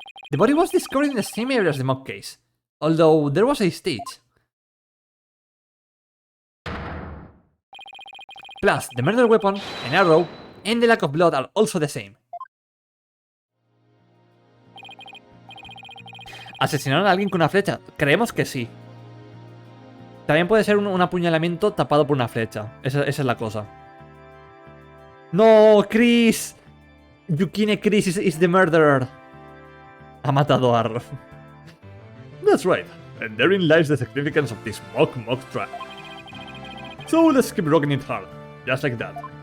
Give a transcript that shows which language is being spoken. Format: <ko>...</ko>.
<en>The body was discovered in the same area as the mock case, although there was a stage. Plus, the murder weapon, an arrow, and the lack of blood are also the same.</en> <es>¿Asesinaron a alguien con una flecha? Creemos que sí. También puede ser un apuñalamiento tapado por una flecha. Esa es la cosa. ¡No, Chris!</es> <en>Yukine Chris is the murderer.</en> <es>Ha matado a Arrow.</es> <en>That's right, and therein lies the significance of this mock trial. So let's keep rocking it hard, just like that.</en>